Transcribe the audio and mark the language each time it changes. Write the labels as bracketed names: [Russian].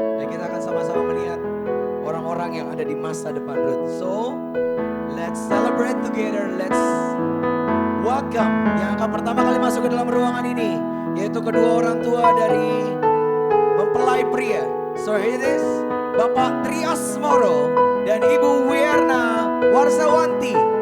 [Indonesian] Dan kita akan sama-sama melihat orang-orang yang ada di masa depan Ruth. [English] So, let's celebrate together. Let's welcome [Indonesian] yang akan pertama kali masuk ke dalam ruangan ini, yaitu kedua orang tua dari mempelai pria. [English] So, here it is, Bapak Trias Moro dan Ibu Wierna Warzawanti.